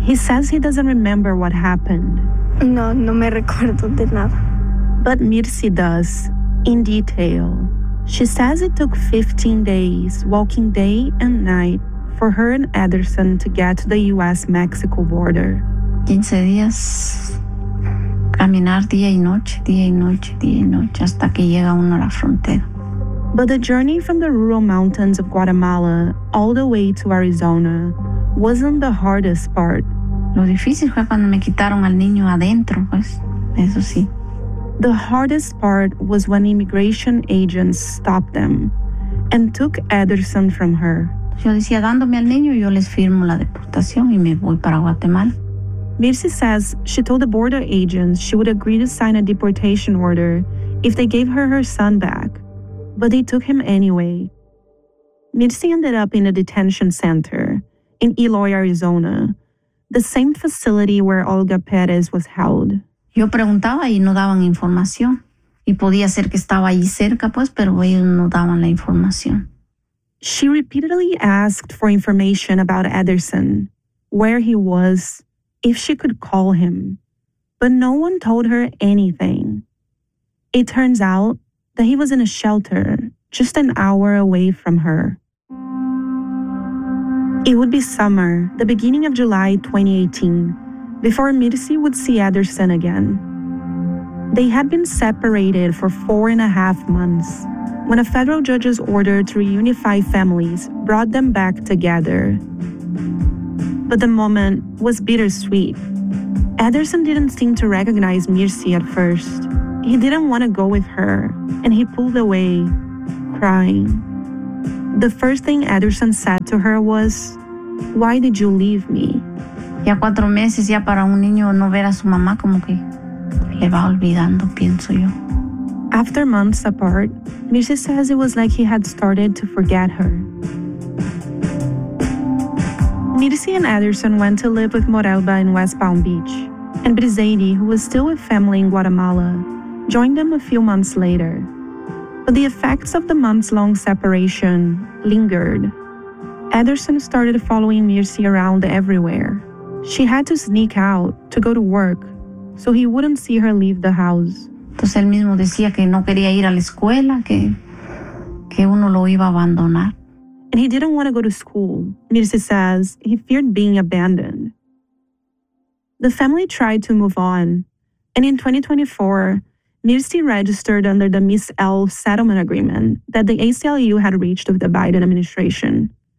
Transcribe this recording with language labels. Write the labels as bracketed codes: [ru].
[en] He says he doesn't remember what happened. [es] No me recuerdo de nada. [en] But Mircea does, in detail. She says it took 15 days, walking day and night, for her and Ederson to get to the U.S.-Mexico border. [es] 15 días, caminar día y noche, hasta que llega uno a la frontera. [en] But the journey from the rural mountains of Guatemala all the way to Arizona wasn't the hardest part. [es] Lo difícil fue cuando me quitaron al niño adentro, pues, eso sí. [en] The hardest part was when immigration agents stopped them and took Ederson from her. [es] Yo decía, dándome al niño, yo les firmo la deportación y me voy para Guatemala. [en] Mircea says she told the border agents she would agree to sign a deportation order if they gave her son back. But they took him anyway. Mircea ended up in a detention center in Eloy, Arizona, the same facility where Olga Perez was held. [es] Yo preguntaba y no daban información. Y podía ser que estaba ahí cerca, pues, pero ellos no daban la información. [en] She repeatedly asked for information about Ederson, where he was, if she could call him. But no one told her anything. It turns out that he was in a shelter just an hour away from her. It would be summer, the beginning of July 2018, before Mircea would see Ederson again. They had been separated for 4.5 months when a federal judge's order to reunify families brought them back together. But the moment was bittersweet. Ederson didn't seem to recognize Mirsi at first. He didn't want to go with her, and he pulled away, crying. The first thing Ederson said to her was, "Why did you leave me?" [es] Ya 4 meses ya para un niño no ver a su mamá como que le va olvidando, pienso yo. [en] After months apart, Mirsi says it was like he had started to forget her. Mirsi and Ederson went to live with Morelba in West Palm Beach, and Brizeidi, who was still with family in Guatemala, joined them a few months later. But the effects of the months-long separation lingered. Ederson started following Mirsi around everywhere. She had to sneak out to go to work, so he wouldn't see her leave the house. [es] Entonces él mismo decía que no quería ir a la escuela, que uno lo iba a abandonar. [en] And he didn't want to go to school. Mirsi says he feared being abandoned. The family tried to move on. And in 2024, Mirsi registered under the Miss L settlement agreement that the ACLU had reached with the Biden administration.